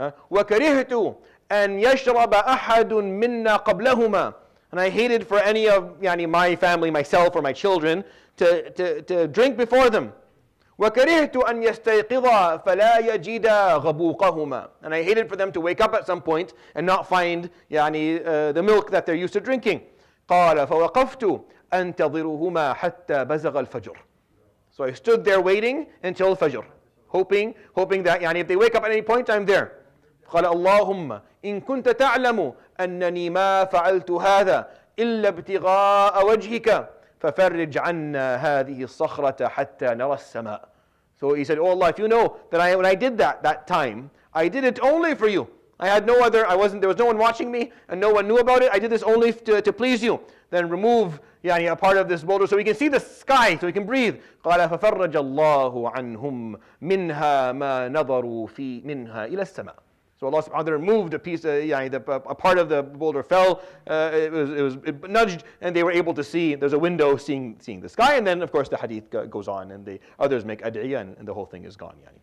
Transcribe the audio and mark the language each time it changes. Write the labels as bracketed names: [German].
[Arabic] وكرهت أن يشرب أحد منا قبلهما, [English] and I hated for any of my family, myself or my children, to drink before them. [Arabic] وكرهت أن يستيقظا فلا يجدا غبوقهما, [English] and I hated for them to wake up at some point and not find the milk that they're used to drinking. [Arabic] قال فوقفت أنتظرهما حتى بزغ الفجر. [English] So I stood there waiting until Fajr, hoping that if they wake up at any point, I'm there. [Arabic] قال اللهم إن كنت تعلم أنني ما فعلت هذا إلا ابتغاء وجهك ففرج عنا هذه الصخرة حتى نرى السماء. [English] So he said, oh Allah, if you know that when I did that time, I did it only for you. I had no other, there was no one watching me and no one knew about it. I did this only to please you. Then remove a part of this boulder so we can see the sky, so we can breathe. [Arabic] قال ففرج الله عنهم منها ما نظروا في منها إلى السماء. [English] So Allah subhanahu wa ta'ala removed a piece, a part of the boulder fell, it nudged, and they were able to see, there's a window seeing the sky, and then of course the hadith goes on, and the others make ad'iyah, and the whole thing is gone.